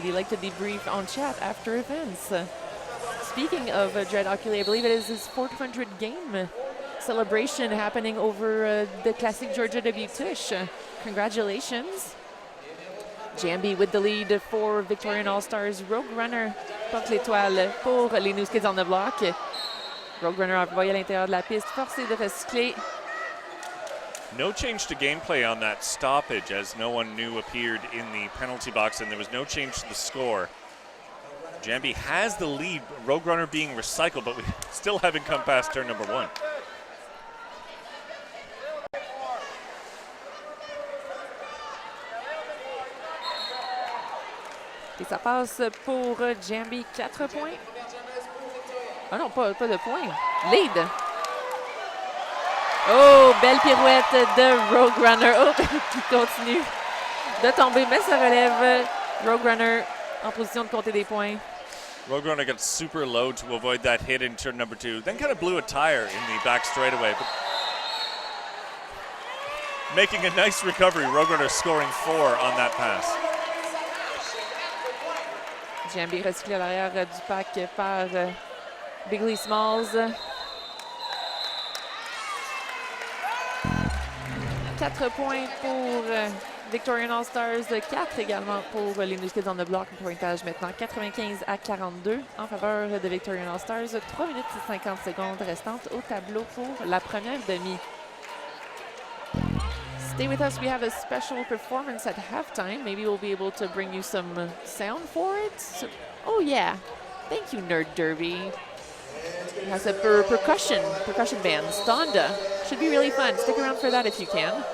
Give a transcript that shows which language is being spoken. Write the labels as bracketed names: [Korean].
[English] They like to debrief on chat after events. Speaking of Dred Ockley, I believe it is his 400 game celebration happening over the Classique Georgia W Tush. Congratulations. Jambi with the lead for Victorian All-Stars. [French] Rogue Runner porte l'étoile pour les New Skids on the block. Rogue Runner envoyé à l'intérieur de la piste, forcé de recycler. [English] No change to gameplay on that stoppage, as no one new appeared in the penalty box, and there was no change to the score. Jambi has the lead, Rogue Runner being recycled, but we still haven't come past turn number 1. [French] Et ça passe pour Jambi, 4 points. Ah non, pas de points. Lead. Oh, belle pirouette de Rogue Runner. Oh, qui continue de tomber, mais ça relève. Rogue Runner en position de compter des points. [English] Rogue Runner got super low to avoid that hit in turn number 2, then kind of blew a tire in the back straightaway. But making a nice recovery, Rogue Runner scoring 4 on that pass. [French] Jambi recyclé à l'arrière du pack par Bigley Smalls. 4 points pour Victorian All-Stars, 4 également pour les New Skids on the block. Pointage maintenant 95-42 en faveur de Victorian All-Stars. 3 minutes et 50 secondes restantes au tableau pour la première demi. [English] Stay with us. We have a special performance at halftime. Maybe we'll be able to bring you some sound for it. So, oh yeah, thank you, Nerd Derby. It has a percussion band, Stonda. Should be really fun. Stick around for that if you can.